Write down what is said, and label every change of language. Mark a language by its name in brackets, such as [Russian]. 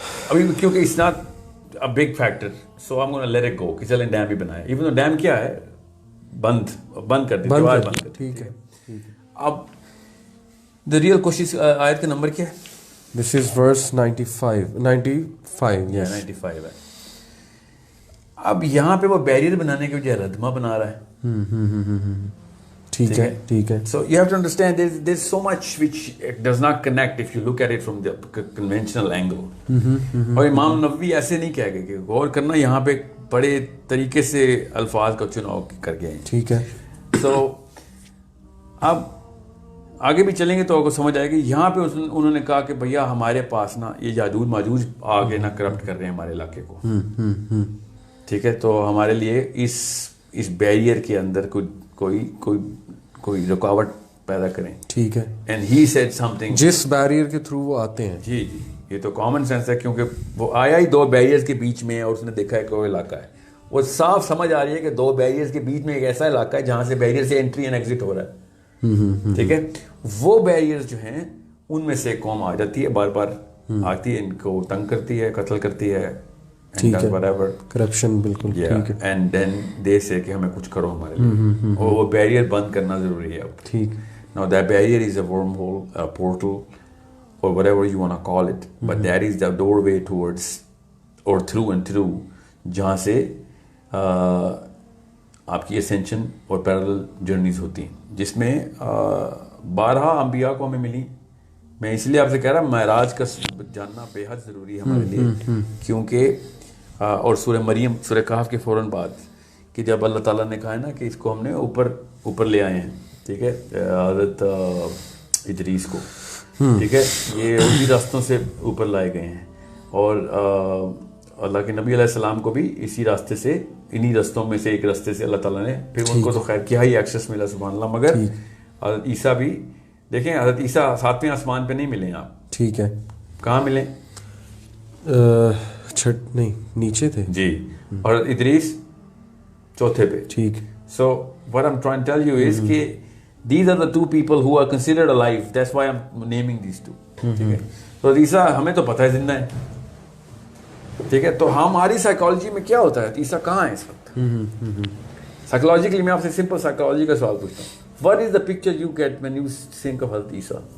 [Urdu] ابھی کیونکہ [English] it's not a big factor, so I'm going to let it go [Urdu] کہ چلیں ڈیم بھی بنائیں. even though ڈیم کیا ہے, بند کر دیں, دیوار بند کر دیں. ٹھیک ہے. اب [English] the real question, [Urdu] آیت کا نمبر کیا ہے؟ [English] This is verse 95 yes [Urdu] 95 ہے. اب یہاں پہ وہ بیریئر بنانے کے بجائے ردمہ بنا رہا ہے. ٹھیک ہے ٹھیک ہے. [English] So you have to understand there's so much which does not connect if you look at it from the conventional angle. [Urdu] اور امام نووی ایسے نہیں کہہ گئے کہ غور کرنا, یہاں پہ بڑے طریقے سے الفاظ کا چناؤ کر گئے ہیں. ٹھیک ہے. So اب آگے بھی چلیں گے تو آپ کو سمجھ آئے گی. یہاں پہ انہوں نے کہا کہ بھیا ہمارے پاس نا یہ یاجوج ماجوج آگے نہ کرپٹ کر رہے ہیں ہمارے علاقے کو. ٹھیک ہے, تو ہمارے لیے اس بیریئر کے اندر کوئی رکاوٹ پیدا کریں. ٹھیک ہے. [English] and he said something, [Urdu] جس بیریئر کے تھرو وہ آتے ہیں. جی یہ تو کامن سینس ہے, کیونکہ وہ آیا ہی 2 بیریئرز کے بیچ میں اور اس نے دیکھا ہے کہ وہ علاقہ ہے. وہ صاف سمجھ آ رہی ہے کہ 2 بیریئرز کے بیچ میں ایک ایسا علاقہ ہے جہاں سے بیریئر سے انٹری اینڈ ایگزٹ ہو رہا ہے. ٹھیک ہے, وہ بیریئرز جو ہیں ان میں سے قوم آ جاتی ہے, بار بار آتی ہے, ان کو تنگ کرتی ہے, قتل کرتی ہے. ٹھیک ہے, کرپشن بالکل. ٹھیک ہے. [English] and then they say [Urdu] کہ ہمیں کچھ کرو ہمارے لیے, اور وہ بیریئر بند کرنا ضروری ہے. ٹھیک. [English] Now that barrier is a wormhole, a portal, or whatever you want to call it, but that is the doorway towards or through and through [Urdu] جہاں سے آپ کی ascension اور parallel journeys ہوتی ہیں, جس میں 12 انبیاء کو ہمیں ملی. میں اس لیے آپ سے کہہ رہا ہوں معراج کا جاننا بے حد ضروری ہے ہمارے لیے, کیونکہ اور سورہ مریم, سورہ کہف کے فوراً بعد کہ جب اللہ تعالیٰ نے کہا ہے نا کہ اس کو ہم نے اوپر لے آئے ہیں. ٹھیک ہے, حضرت ادریس کو. ٹھیک ہے, یہ اسی راستوں سے اوپر لائے گئے ہیں, اور اللہ کے نبی علیہ السلام کو بھی اسی راستے سے, انہی رستوں میں سے ایک راستے سے اللہ تعالیٰ نے, پھر ان کو تو خیر کیا ہی ایکسیس ملا سبحان اللہ. مگر حضرت عیسیٰ بھی دیکھیں, حضرت عیسیٰ 7ویں آسمان پہ نہیں ملے آپ. ٹھیک ہے. کہاں ملے؟ چھٹ نہیں, نیچے تھے. جی, اور ادریس 4تھے پہ. ٹھیک. [English] So what I'm trying to tell you is کہ these are the 2 people who are considered alive. That's why I'm naming these 2. [Urdu] ٹھیک ہے. تو عیسیٰ ہمیں تو پتہ ہے زندہ ہے. ٹھیک ہے, تو ہماری سائیکالوجی میں کیا ہوتا ہے, عیسیٰ کہاں ہے اس وقت؟ سائیکالوجیکلی میں آپ سے سمپل سائیکالوجی کا سوال پوچھتا ہوں. [English] What is the picture you get when you think of حضرت Isa?